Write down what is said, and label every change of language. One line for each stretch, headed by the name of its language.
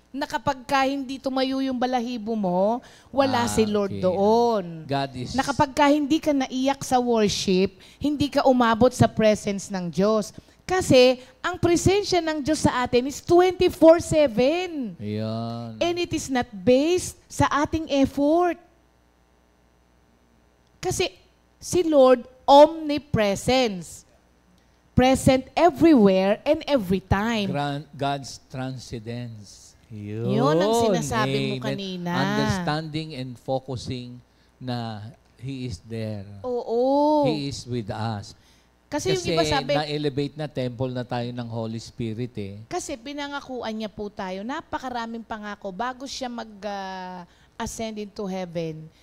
Filipino: Na kapag ka hindi tumayo yung balahibo mo, wala si Lord okay. doon.
English: God is...
Filipino: Na kapag ka hindi ka naiyak sa worship, hindi ka umabot sa presence ng Diyos. Kasi ang presensya ng Diyos sa atin
English: is 24/7.
Filipino: Ayan.
English: And it is not based
Filipino: sa ating
English: effort.
Filipino: Kasi si Lord, omnipresence.
English: Present everywhere and every time. God's transcendence.
Filipino: Yun ang sinasabi mo kanina.
English: Understanding and focusing na He is there.
Filipino: Oo.
English: He is with us.
Filipino: Kasi yung iba sabi, na-elevate na temple na tayo ng Holy Spirit eh. kasi pinangakuan niya po tayo, napakaraming pangako bago siya mag-ascend into heaven.